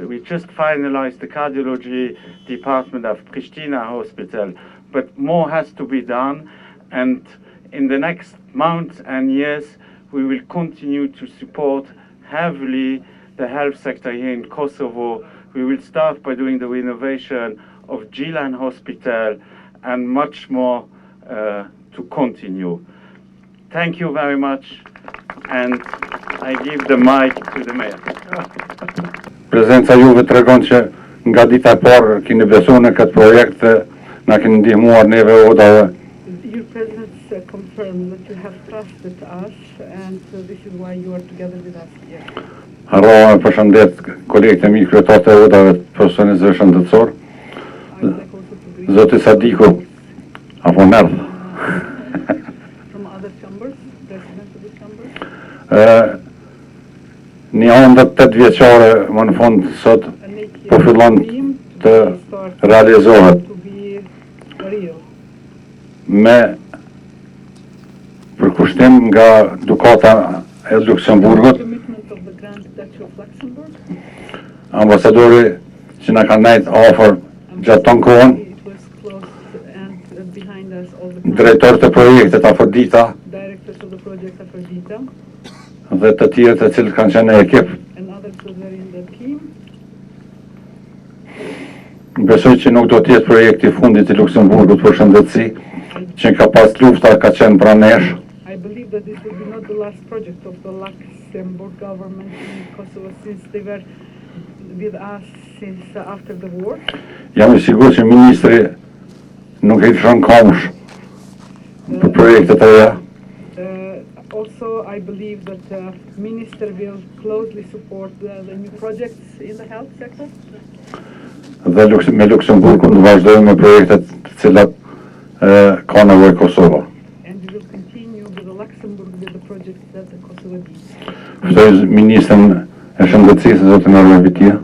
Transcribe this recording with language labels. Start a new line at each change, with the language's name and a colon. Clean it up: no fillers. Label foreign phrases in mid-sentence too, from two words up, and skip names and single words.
English: We just finalized the cardiology department of Pristina Hospital, but more has to be done, and in the next months and years we will continue to support heavily the health sector here in Kosovo. We will start by doing the renovation of Gilan Hospital and much more to continue. Thank you very much, and I give the mic to the mayor.
Albanian: Prezenca juve tregon që nga dita e parë keni besuar në këtë projekt, na keni ndihmuar neve odave.
English: Your presence confirm that you have trusted us, and this is why you are together with us here.
Albanian: Harrova me përshëndet kolegët e mi kryetarët e odave të profesionistëve shëndetësor.
English: I would like also to greet
Albanian: Zoti Sadiku, apo merr.
English: from other chambers, president of the chambers.
Albanian: Një ëndër 8 vjeçare më në fund sot
English: And make
Albanian: po fillon
English: dream
Albanian: të
English: start
Albanian: realizohet
English: to be real.
Albanian: me përkushtim nga Dukata e Luksemburgut,
English: Commitment of the Grand Duchy of Luxembourg.
Albanian: ambasadori që na ka nejt afër gjatë ton kohën,
English: It was close and behind us all the time.
Albanian: drejtorët e projektit Afrodita
English: Directors of the project Aphrodita
Albanian: dhe të tjerë të cilët kanë qenë në ekip.
English: and others who were in the team.
Albanian: Besoj që nuk do të jetë projekti i fundit i Luksemburgut për shëndetësi, që ka pas lufta ka qenë pranë nesh.
English: I believe that this will be not the last project of the Luxembourg government in Kosovo, since they were with us since after the war.
Albanian: Jam I sigurt që ministri nuk i lëshon komsh për projektet e reja.
English: Also, I believe that the minister will closely support the new projects in the health sector.
Albanian: Dhe me Luksemburgun do vazhdojmë me projektet të cilat ka nevojë Kosova.
English: And we will continue with the Luxembourg with the projects that the Kosovo needs.
Albanian: Ftoj ministrin e shëndetësisë, zotin Arme Vitia.